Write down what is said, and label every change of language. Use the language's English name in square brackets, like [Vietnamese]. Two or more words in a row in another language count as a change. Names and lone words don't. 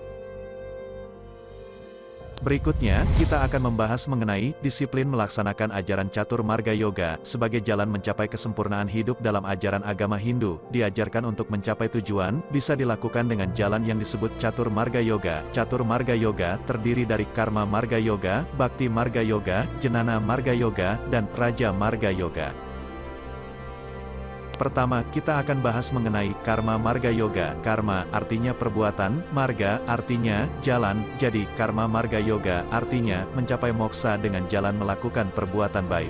[Indonesian] Berikutnya, kita akan membahas mengenai disiplin melaksanakan ajaran Catur Marga Yoga sebagai jalan mencapai kesempurnaan hidup dalam ajaran agama Hindu. Diajarkan untuk mencapai tujuan, bisa dilakukan dengan jalan yang disebut Catur Marga Yoga. Catur Marga Yoga terdiri dari Karma Marga Yoga, Bhakti Marga Yoga, Jnana Marga Yoga, dan Raja Marga Yoga. Pertama, kita akan bahas mengenai Karma Marga Yoga. Karma artinya perbuatan, Marga artinya jalan, jadi Karma Marga Yoga artinya mencapai moksa dengan jalan melakukan perbuatan baik.